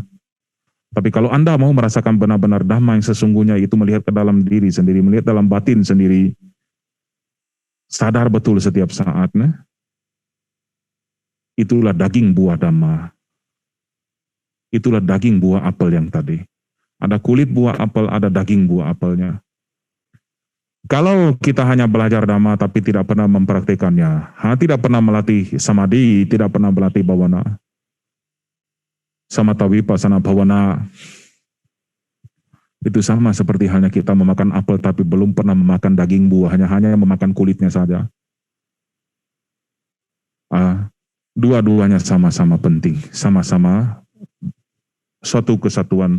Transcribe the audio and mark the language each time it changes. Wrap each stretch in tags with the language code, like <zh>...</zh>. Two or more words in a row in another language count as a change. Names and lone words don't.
<id>Tapi kalau Anda mau merasakan benar-benar Dhamma yang sesungguhnya, itu melihat ke dalam diri sendiri, melihat dalam batin sendiri, sadar betul setiap saat, nah, itulah daging buah Dhamma. Itulah daging buah apel yang tadi. Ada kulit buah apel, ada daging buah apelnya. Kalau kita hanya belajar Dhamma tapi tidak pernah mempraktikannya, tidak pernah melatih samadhi, tidak pernah melatih bhavana,</id> <pi>samatha vipassana bhavana,</pi> <id>itu sama seperti halnya kita memakan apel tapi belum pernah memakan daging buahnya, hanya memakan kulitnya saja. Dua-duanya sama-sama penting, sama-sama suatu kesatuan.</id>